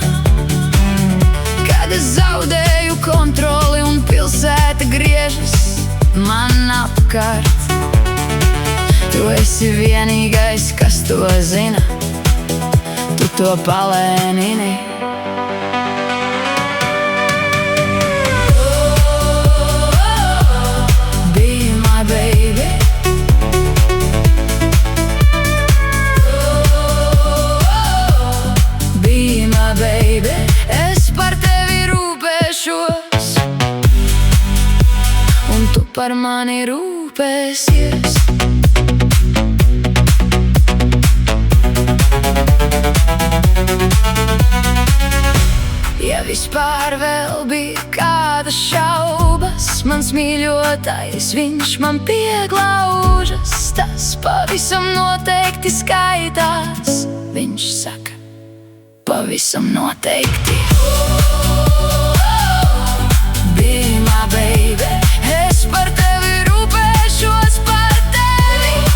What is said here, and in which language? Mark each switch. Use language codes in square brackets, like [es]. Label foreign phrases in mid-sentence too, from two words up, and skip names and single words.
[lv] Kad es zaudēju kontroli un pilsēta griežas man apkārt, tu esi vienīgais, kas to zina, tu to palēnini. [en] Be my baby. Be my baby. [lv] Es par tevi rūpēšos, un tu par mani rūpēsies. Ja vispār vēl bija kādas šaubas, mans mīļotais, viņš man pieglaužas. Tas pavisam noteikti skaitās, viņš saka, pavisam noteikti. [en] Be my baby. [lv] Es par tevi rūpēšos, par tevi.